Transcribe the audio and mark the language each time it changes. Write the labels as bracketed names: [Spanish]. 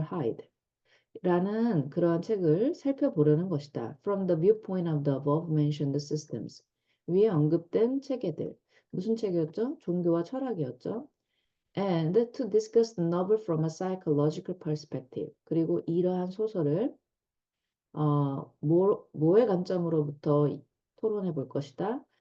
[Korean] Hyde 라는 그러한 책을 살펴보려는 것이다. [English] From the viewpoint of the above-mentioned systems. [Korean] 위에 언급된 체계들. 무슨 책이었죠? 종교와 철학이었죠. [English] And to discuss the novel from a psychological perspective. [Korean] 그리고 이러한 소설을 뭐의 관점으로부터 토론해 볼 것이다.